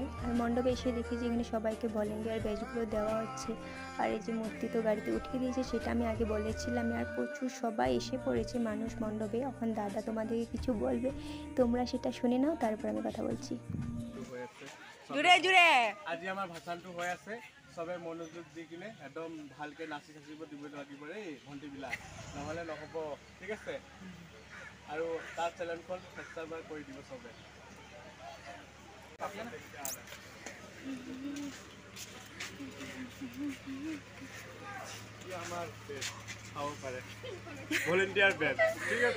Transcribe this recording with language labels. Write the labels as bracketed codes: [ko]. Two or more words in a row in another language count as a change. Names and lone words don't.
[bn] আর মণ্ডপে এসে দেখি যে এখানে সবাইকে ভলেন্টিয়ার ব্যাচগুলো দেওয়া হচ্ছে। আর এই যে মূর্তি তো গাড়িতে উঠিয়ে দিয়েছে, সেটা আমি আগে বলেছিলাম। আর প্রচুর সবাই এসে পড়েছে মানুষ মণ্ডপে। এখন দাদা তোমাদেরকে কিছু বলবে, তোমরা সেটা শুনে নাও, তারপর আমি কথা বলছি। [as] জুড়ে জুড়ে আজি আমাৰ ভাসানটো হৈ আছে। সবে মনোযোগ দি কিনে একদম ভালকে নাচি থাকিব দিব লাগিব এই ঘণ্টিবিলাক, নহ'লে নহ'ব ঠিক আছে। আৰু তাৰ চেনেলখন সাবস্ক্ৰাইব কৰি দিব সবে। আমাৰ খাব পাৰে ভলেন্টিয়াৰ বেচ ঠিক আছে।